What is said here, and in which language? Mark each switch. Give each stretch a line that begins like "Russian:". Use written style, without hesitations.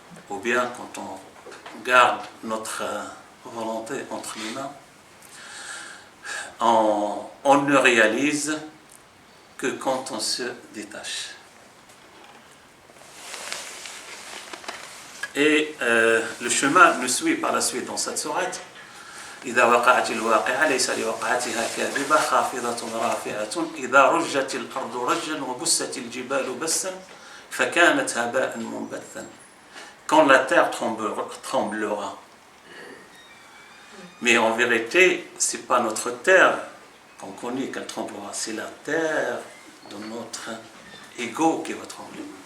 French: Ou bien quand on garde notre volonté entre les mains, on ne réalise que quand on se détache. Et le chemin nous suit par la suite dans cette sourate.
Arabic: إذا وقعت الواقعة ليس لوقعتها كاذبة خافضة رافعة إذا رجت الأرض رجا وبست الجبال بسا فكانت هباء منبثا.
French: Quand la terre tremblera. Mais en vérité, ce n'est pas notre terre qu'on connaît qu'elle tremblera, c'est la terre de notre ego qui va trembler.